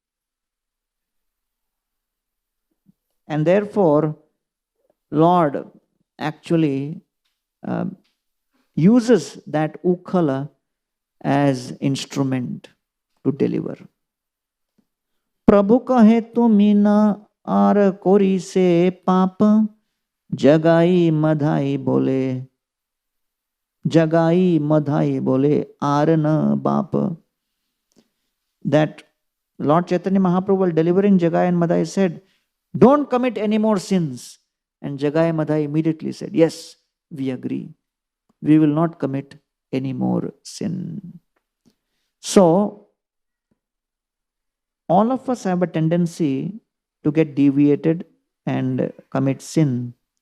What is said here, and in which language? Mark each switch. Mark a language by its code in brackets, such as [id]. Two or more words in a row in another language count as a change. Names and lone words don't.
[en] And therefore, Lord actually uses that Ukhala as instrument to deliver. [bn] প্রভু কহে তুমি না আর করি সে পাপ জগাই মাধাই বলে. জগাই মাধাই বলে আর না বাপ. [en] That Lord Chaitanya Mahaprabhu, while delivering Jagai and Madhai, said, don't commit any more sins. And Jagai and Madhai immediately said, yes, we agree. We will not commit any more sin. So, all of us have a tendency to get deviated and commit sin.